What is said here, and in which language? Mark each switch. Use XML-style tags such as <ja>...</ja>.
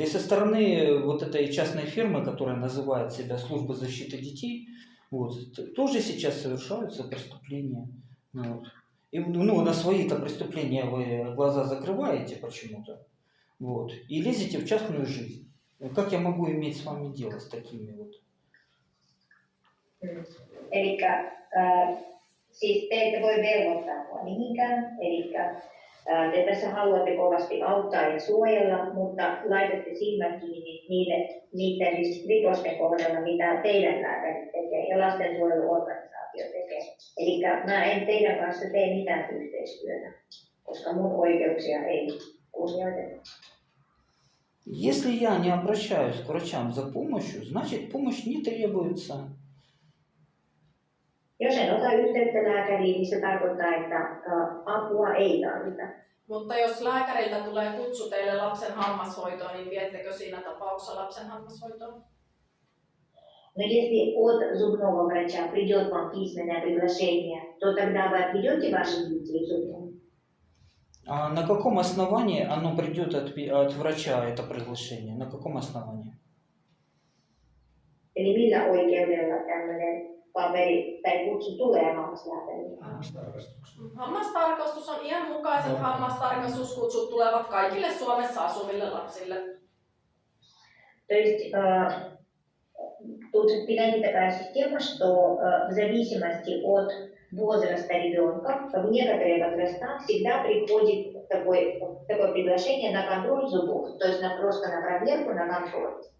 <ru>И со стороны вот этой частной фирмы, которая называет себя Служба защиты детей, вот, тоже сейчас совершаются преступления. Вот. И на свои-то преступления вы глаза закрываете почему-то, вот, и лезете в частную жизнь. Как я могу иметь с вами дело с такими вот?</ru> <fi>Elikkä siis te ette voi velvoittaa mua mihinkään, elikkä te tässä haluatte kovasti auttaa ja suojella, mutta laitatte silmät kiinni niiden rikosten kohdalla, mitä teidän lääkärit tekee ja lastensuojeluorganisaatio tekee. Eli mä en teidän kanssa tee mitään yhteistyötä, koska mun oikeuksia ei kunnioiteta.</fi> <ru>Если я не обращаюсь к врачам за помощью, значит помощь не требуется.</ru> <fi>Jos en ota yhteyttä lääkäriin, niin se tarkoittaa, että apua ei tarvita. Mutta jos lääkäriltä tulee kutsu teille lapsen hammashoitoon, niin viettekö siinä tapauksessa lapsen hammashoitoon?</fi> <ru>Но если от зубного врача придет вам письменное приглашение, то тогда вы отведете ваших детей к зубному? А на каком основании оно придет от врача, это приглашение? На каком основании?</ru> <fi>Eli millä oikeudella tämmöinen paperi tai kutsu tulee hammaslääkärille? Hammastarkastus on iän mukaiset hammastarkastuskutsut tulevat kaikille Suomessa asuville lapsille.</fi> <ru>То есть тут принятие такая система, что в зависимости от возраста ребенка, в некоторые возраста всегда приходит такое приглашение на контроль зубов, то есть просто на проверку, на контроль.</ru>